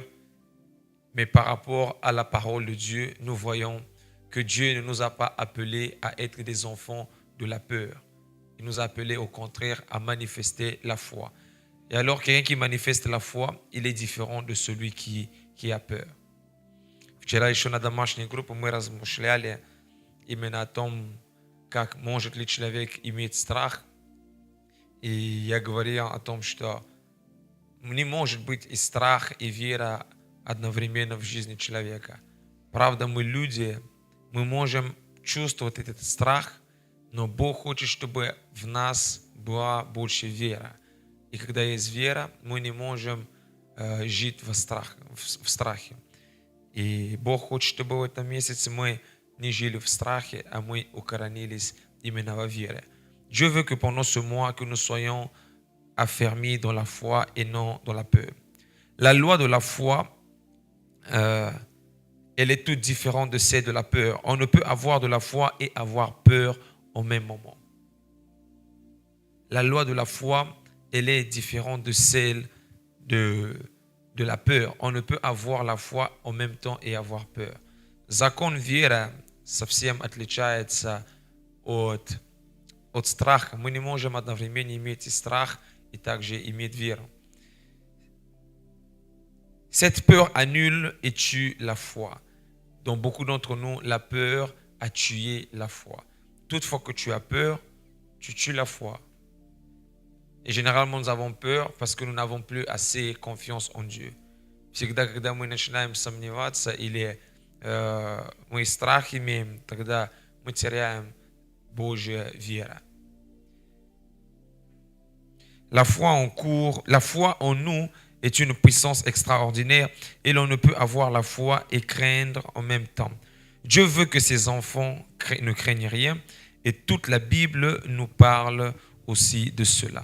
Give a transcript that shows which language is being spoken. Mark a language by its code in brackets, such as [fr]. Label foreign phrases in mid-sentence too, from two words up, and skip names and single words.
[fr] Mais par rapport à la parole de Dieu, nous voyons que Dieu ne nous a pas appelés à être des enfants de la peur. Il nous a appelés au contraire à manifester la foi. Et alors, quelqu'un qui manifeste la foi, il est différent de celui qui a peur. [ru] Вчера еще на домашней группе мы размышляли именно о том, как может ли человек иметь страх. И я говорил о том, что не может быть и страх, и вера одновременно в жизни человека. Правда, мы люди, мы можем чувствовать этот страх, но Бог хочет, чтобы в нас была больше вера. И когда есть вера, мы не можем жить в страхе. И Бог хочет, чтобы в этом месяце мы не жили в страхе, а мы укоренились именно во вере. [fr] Dieu veut que pendant ce mois, que nous soyons affermis dans la foi et non dans la peur. La loi de la foi, elle est toute différente de celle de la peur. On ne peut avoir de la foi et avoir peur au même moment. La loi de la foi, elle est différente de celle de la peur. On ne peut avoir la foi en même temps et avoir peur. [ru] Закон веры совсем отличается от страха. Мы не можем одновременно иметь и страх, и также иметь веру. [fr] Cette peur annule et tue la foi. Dans beaucoup d'entre nous, la peur a tué la foi. Toutefois que tu as peur, tu tues la foi. Et généralement, nous avons peur parce que nous n'avons plus assez confiance en Dieu. [ru] Всегда, когда мы начинаем сомневаться или мы страх имеем, тогда мы теряем Божью веру. [fr] La foi en nous est une puissance extraordinaire et l'on ne peut avoir la foi et craindre en même temps. Dieu veut que ses enfants ne craignent rien et toute la Bible nous parle aussi de cela.